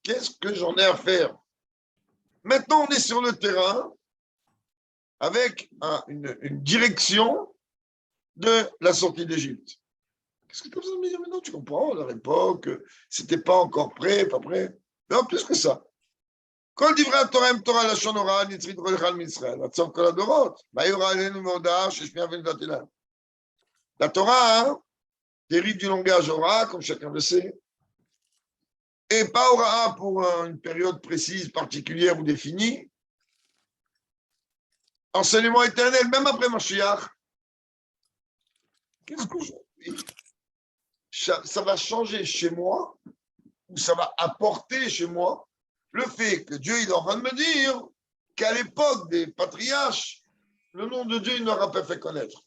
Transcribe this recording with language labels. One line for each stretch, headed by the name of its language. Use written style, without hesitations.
French: Qu'est-ce que j'en ai à faire? Maintenant, on est sur le terrain avec une direction de la sortie d'Égypte. Qu'est-ce que tu as besoin de me dire maintenant? Tu comprends, à leur époque, c'était pas encore prêt, pas prêt. Mais en plus que ça.
Hebrew: כל דברי התורה הם תורה לשון הוראה נצחית כל אחד מישראל, עד סוף כל הדורות. מה יורה עלינו מהודעה ששמיעה ונודעתי להם?
French: La Torah dérive du langage Ora, comme chacun le sait, et pas Ora pour une période précise, particulière ou définie. Enseignement éternel, même après Mashiach. Qu'est-ce que ça va changer chez moi, ou ça va apporter chez moi le fait que Dieu il est en train de me dire qu'à l'époque des patriarches, le nom de Dieu il n'aura pas fait connaître.